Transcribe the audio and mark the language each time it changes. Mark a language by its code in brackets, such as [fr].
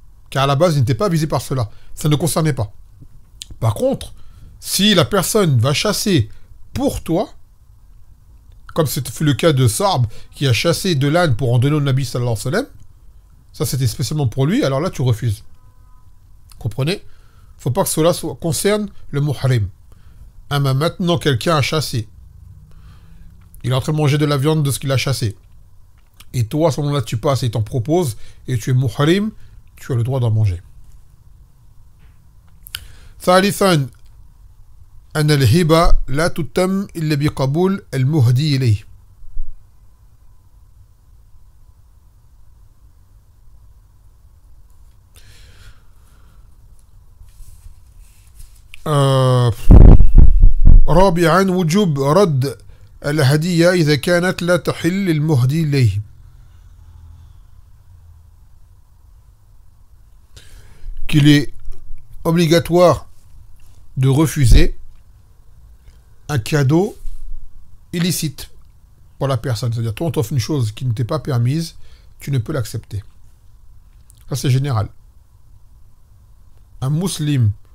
[fr] Car à la base, il n'était pas visé par cela. Ça ne concernait pas. Par contre, si la personne va chasser pour toi, comme c'était le cas de Sarb, qui a chassé de l'âne pour en donner au Nabi sallallahu alayhi wa sallam, ça c'était spécialement pour lui, alors là tu refuses. Comprenez? Il ne faut pas que cela concerne le muhrim. Ah, mais maintenant quelqu'un a chassé. Il est en train de manger de la viande de ce qu'il a chassé. Et toi, à ce moment-là, tu passes et il t'en propose, et tu es muhrim, tu as le droit d'en manger. [ar] ثالثا أن الهبة لا تتم إلا بقبول المهدي إليه. رابعا وجوب رد الهدية إذا كانت لا تحل المهدي إليه. [fr] Qu'il est obligatoire de refuser un cadeau illicite pour la personne. C'est-à-dire, toi, on t'offre une chose qui ne t'est pas permise, tu ne peux l'accepter. Ça, c'est général. Un musulman